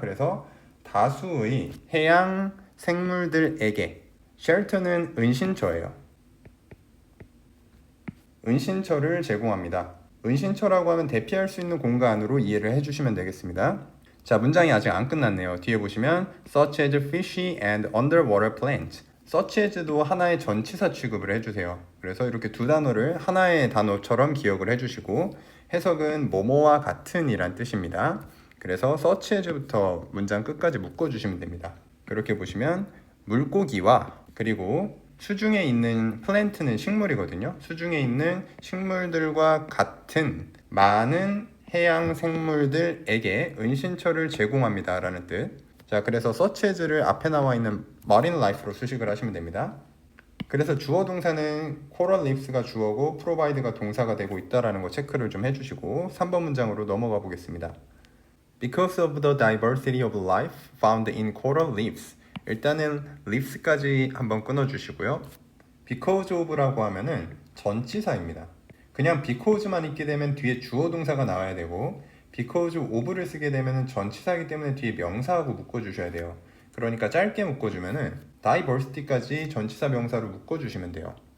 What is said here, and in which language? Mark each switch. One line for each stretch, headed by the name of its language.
Korean: 그래서 다수의 해양 생물들에게, shelter는 은신처예요. 은신처를 제공합니다. 은신처라고 하면 대피할 수 있는 공간으로 이해를 해주시면 되겠습니다. 자, 문장이 아직 안 끝났네요. 뒤에 보시면
English: such as fishy and underwater plants.
Korean: such as도 하나의 전치사 취급을 해주세요. 그래서 이렇게 두 단어를 하나의 단어처럼 기억을 해주시고, 해석은 뭐뭐와 같은 이란 뜻입니다. 그래서 such as부터 문장 끝까지 묶어주시면 됩니다. 그렇게 보시면 물고기와 그리고 수중에 있는 플랜트는 식물이거든요. 수중에 있는 식물들과 같은 많은 해양 생물들에게 은신처를 제공합니다 라는 뜻. 자, 그래서 such as를 앞에 나와 있는 marine life로 수식을 하시면 됩니다. 그래서 주어 동사는 coral reefs가 주어고 provide가 동사가 되고 있다라는 거 체크를 좀 해주시고 3번 문장으로 넘어가 보겠습니다.
English: Because of the diversity of life found in coral reefs.
Korean: 일단은 reefs까지 한번 끊어주시고요. Because of라고 하면은 전치사입니다. 그냥 because만 있게 되면 뒤에 주어 동사가 나와야 되고, because of를 쓰게 되면 전치사이기 때문에 뒤에 명사하고 묶어주셔야 돼요. 그러니까 짧게 묶어주면은 diversity까지 전치사 명사로 묶어주시면 돼요.